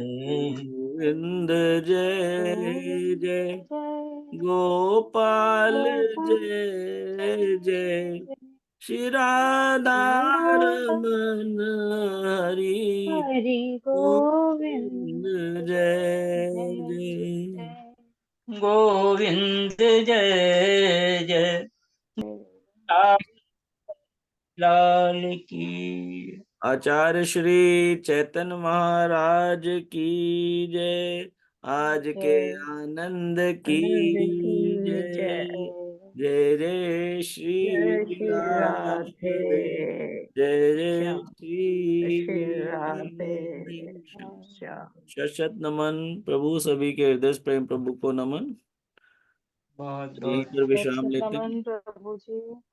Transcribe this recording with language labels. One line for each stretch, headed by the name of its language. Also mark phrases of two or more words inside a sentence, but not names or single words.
Hindi: गोविंद जय जय, गोपाल जय जय, श्री राधा रमण हरि गोविंद जय जय। गोविंद जय जय, लाल की। आचार्य श्री चैतन्य महाराज की जय, आज के आनंद की जय। जय जय श्री राधे, जय जय श्री राधे। शत नमन प्रभु, सभी के हृदय से प्रेम प्रभु को नमन। बहुत यहीं बहुत पर विश्राम लेते हैं। प्रभु जी।